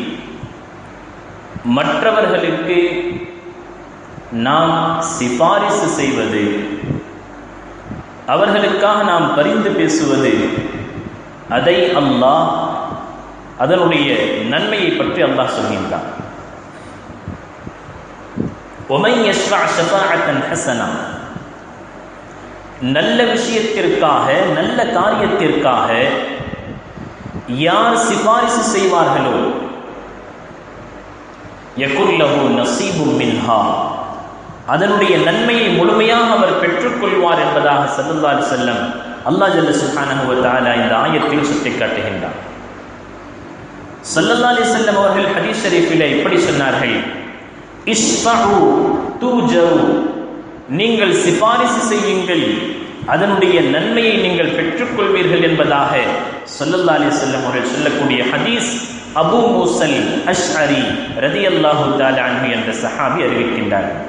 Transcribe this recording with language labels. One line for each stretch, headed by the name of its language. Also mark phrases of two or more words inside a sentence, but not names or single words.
Tamil: மற்றவர்களுக்கு நாம் சிபாரிசு செய்வது, அவர்களுக்காக நாம் பரிந்து பேசுவது, அதை அல்லாஹ் அதனுடைய நன்மையை பற்றி அல்லாஹ் சொல்கின்றான்.
Arabic: وَمَنْ يَشْفَعْ شَفَاعَةً حَسَنَةً,
Tamil: நல்ல விஷயத்திற்காக நல்ல காரியத்திற்காக யார் சிபாரிசு செய்வார்களோ
Arabic: يَكُنْ لَهُ نَصِيبٌ مِنْهَا,
Tamil: அதனுடைய நன்மையை முழுமையாக அவர் பெற்றுக்கொள்வார் என்பதாக
Arabic: صلى الله عليه وسلم الله جل سبحانه وتعالى
Tamil: இந்த ஆயத்தில் சுட்டிக்காட்டுகின்றார்.
Arabic: صلى الله عليه وسلم
Tamil: அவர்கள் ஹதீஸ் ஷரீஃபிலே இப்படி சொன்னார்கள்,
Arabic: اشفعوا تؤجروا,
Tamil: நீங்கள் சிபாரிசு செய்யுங்கள், அதனுடைய நன்மையை நீங்கள் பெற்றுக்கொள்வீர்கள் என்பதாக
Arabic: صلى الله عليه وسلم
Tamil: அவர்கள் சொல்லக்கூடிய ஹதீஸ் அபூ மூஸல் அஷ்அரி
Arabic: رضي الله تعالى عنه
Tamil: என்ற சஹாபி அறிவிக்கின்றார்.